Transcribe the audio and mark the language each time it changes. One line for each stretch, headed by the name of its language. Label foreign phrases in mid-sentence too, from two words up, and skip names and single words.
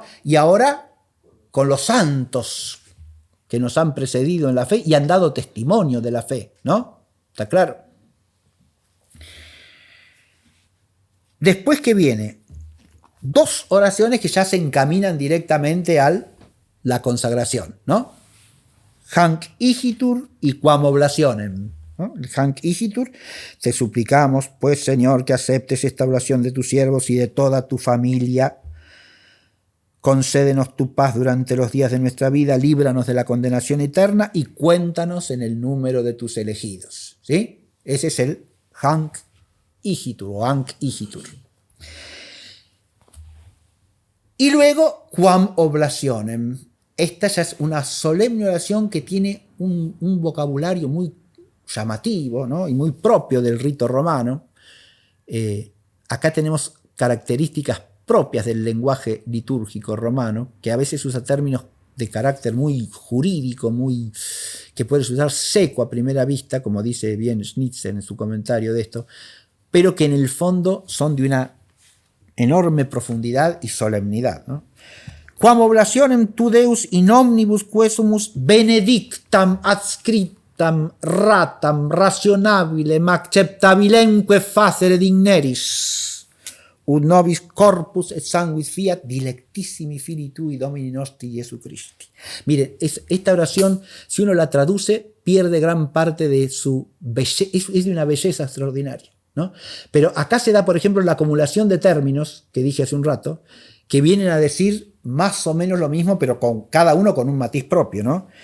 Spanish: Y ahora con los santos que nos han precedido en la fe y han dado testimonio de la fe, ¿no? ¿Está claro? Después, ¿qué viene? Dos oraciones que ya se encaminan directamente a la consagración, ¿no?
Latin: Hanc igitur y quam oblacionem,
Spanish: ¿no?
Latin: El Hanc igitur,
Spanish: te suplicamos, pues, Señor, que aceptes esta oblación de tus siervos y de toda tu familia. Concédenos tu paz durante los días de nuestra vida, líbranos de la condenación eterna y cuéntanos en el número de tus elegidos, ¿sí? Ese es el
Latin: Hanc igitur
Spanish: o
Latin: Hanc igitur.
Spanish: Y luego,
Latin: quam oblacionem.
Spanish: Esta ya es una solemne oración que tiene un vocabulario muy llamativo, ¿no? Y muy propio del rito romano. Acá tenemos características propias del lenguaje litúrgico romano, que a veces usa términos de carácter muy jurídico, que puedes usar seco a primera vista, como dice bien Schnitzer en su comentario de esto, pero que en el fondo son de una enorme profundidad y solemnidad, ¿no?
Latin: Quam oblationem tu Deus in omnibus quesumus benedictam adscriptam ratam rationabilem acceptabilemque facere digneris ut nobis corpus et sanguis fiat dilectissimi filii tui Domini nostri Jesu Christi.
Spanish: Mire, esta oración, si uno la traduce, pierde gran parte de su belleza, es de una belleza extraordinaria, ¿no? Pero acá se da, por ejemplo, la acumulación de términos que dije hace un rato, que vienen a decir más o menos lo mismo, pero con cada uno con un matiz propio, ¿no?